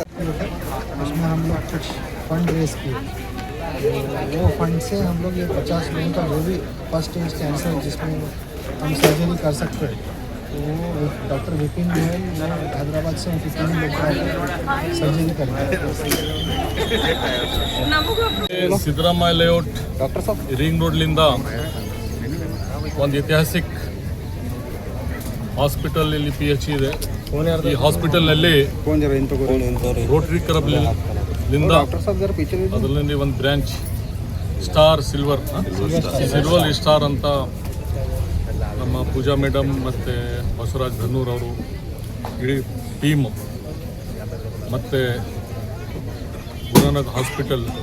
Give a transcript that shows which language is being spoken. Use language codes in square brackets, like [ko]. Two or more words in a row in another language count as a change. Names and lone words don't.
[hi] उसमें हम लोग कुछ [en] fund raise [hi] किए, वो फंड से हम लोग ये 50 लोगों का जो भी [en] first stage cancer [hi] जिसमें हम सर्जरी कर सकते हैं, तो वो डॉक्टर विपिन गोयल हैदराबाद से उनकी टीम लोग सर्जरी करेंगे. [kn] ಸಿದ್ದರಾಮಯ್ಯ ಲೇಔಟ್ [hi] डॉक्टर साहब [kn] ರಿಂಗ್ ರೋಡ್ಲಿಂದ ಒಂದು ಐತಿಹಾಸಿಕ ಹಾಸ್ಪಿಟಲ್ ಇಲ್ಲಿ PH ಇದೆ. ಈ ಹಾಸ್ಪಿಟಲ್ನಲ್ಲಿ ರೋಟರಿ ಕ್ಲಬ್ ಲಿಂದ ಅದರಲ್ಲಿ ಒಂದು ಬ್ರಾಂಚ್ ಸ್ಟಾರ್ ಸಿಲ್ವರ್ ಸ್ಟಾರ್ ಅಂತ ನಮ್ಮ ಪೂಜಾ ಮೇಡಮ್ ಮತ್ತು ಬಸವರಾಜ್ ಧನ್ನೂರ್ ಅವರು ಇಡೀ ಟೀಮ್ ಮತ್ತು ಗುರುನಾನಕ್ ಹಾಸ್ಪಿಟಲ್